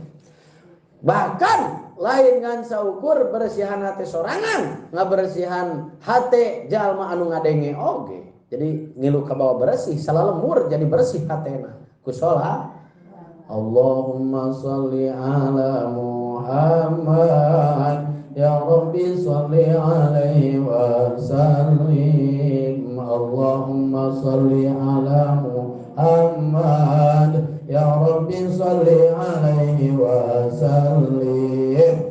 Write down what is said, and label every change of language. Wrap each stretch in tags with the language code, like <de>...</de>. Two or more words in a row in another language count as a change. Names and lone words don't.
<su>Bahkan lain ngan saukur bersihan hate sorangan, ngabersihan hate jalma anu ngadenge oge. Jadi ngilu ka bawah bersih, salalembur jadi bersih hatena ku sholat.</su> <ar>اللهم صل على محمد يا رب صل عليه وسلم. اللهم صل على محمد يا رب صل عليه وسلم.</ar>